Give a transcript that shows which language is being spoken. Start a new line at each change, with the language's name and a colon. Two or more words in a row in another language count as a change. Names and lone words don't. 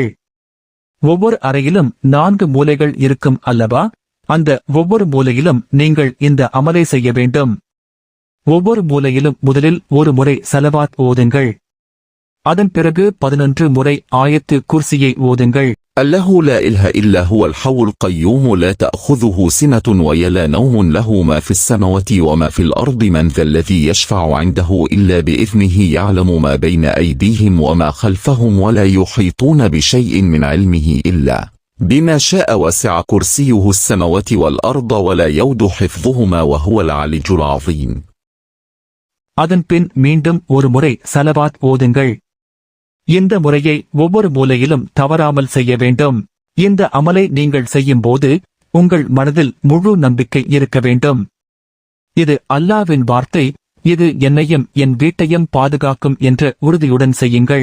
Tamil: ஒவ்வொரு அறையிலும் 4 மூலைகள் இருக்கும் அல்லவா? அந்த ஒவ்வொரு மூலையிலும் நீங்கள் இந்த அமலை செய்ய வேண்டும். ஒவ்வொரு மூலையிலும் முதலில் ஒரு முறை ஸலவாத் ஓதுங்கள். அதன் பிறகு 11 முறை ஆயத்து குர்சியை ஓதுங்கள்.
Arabic: الله لا إله إلا هو الحي القيوم لا تأخذه سنة ولا نوم له ما في السماوات وما في الأرض من ذا الذي يشفع عنده إلا بإذنه يعلم ما بين أيديهم وما خلفهم ولا يحيطون بشيء من علمه إلا بما شاء وسع كرسيه السماوات والأرض ولا يود حفظهما وهو العلي العظيم.
Tamil: அதன் பின் மீண்டும் ஒரு முறை ஸலவாத் ஓதுங்கள். இந்த முறையை ஒவ்வொரு மூலையிலும் தவறாமல் செய்ய வேண்டும். இந்த அமலை நீங்கள் செய்யும்போது உங்கள் மனதில் முழு நம்பிக்கை இருக்க வேண்டும். இது அல்லாஹ்வின் வார்த்தை, இது என்னையும் என் வீட்டையும் பாதுகாக்கும் என்ற உறுதியுடன் செய்யுங்கள்.